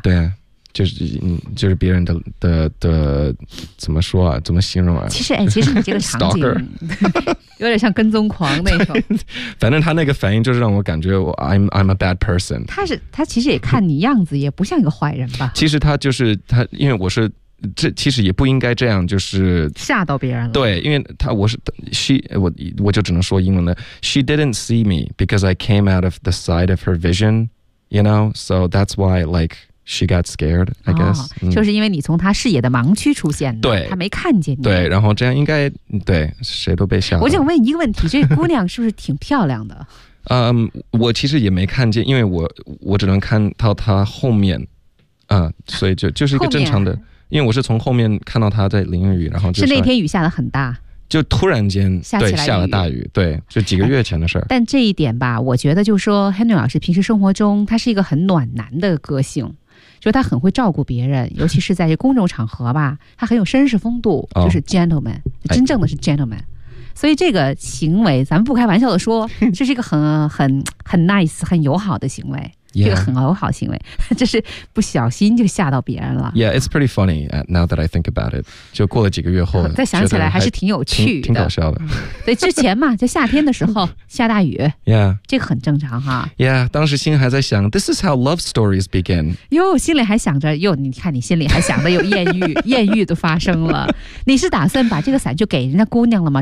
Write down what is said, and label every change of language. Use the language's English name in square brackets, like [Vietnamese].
[Chinese] 对啊，就是别人的怎么说啊，怎么形容啊，其实你这个场景有点像跟踪狂那种。反正他那个反应就是让我感觉我 [English] I'm a bad person。 [Chinese] 他其实也看你样子也不像一个坏人吧。其实他就是他，因为我是这其实也不应该这样，就是吓到别人了。对，因为他我是 我就只能说英文的 [English] She didn't see me because I came out of the side of her vision, you know, so that's why likeShe got scared, I guess. [Chinese] 就是因为你从他视野的盲区出现的，对，他没看见你。对，然后这样应该，对，谁都被吓了。我想问一个问题，这姑娘是不是挺漂亮的？我其实也没看见，因为我只能看到她后面，所以就是一个正常的，因为我是从后面看到她在淋雨，然后就是那天雨下得很大。就突然间下了大雨，对，就几个月前的事儿。但这一点吧，我觉得就是说 Henry 老师平时生活中他是一个很暖男的个性，就他很会照顾别人，尤其是在这公众场合吧，他很有绅士风度，就是 gentleman，真正的是 gentleman。所以这个行为，咱们不开玩笑的说，这是一个很 nice 很友好的行为。 [English] Yeah. [Chinese] 这个很友好行为，这是不小心就吓到别人了。 [English] Yeah, it's pretty funny now that I think about it. [Chinese] 就过了几个月后，再想起来还是挺有趣的，挺搞笑的。所以之前嘛，就夏天的时候下大雨 [English] ，Yeah， [Chinese] 这个很正常哈。 [English] Yeah， [Chinese] 当时心还在想 [English] ，This is how love stories begin。 [Chinese] 哟，心里还想着，哟，你看你心里还想着有艳遇，艳遇都发生了。你是打算把这个伞就给人家姑娘了吗？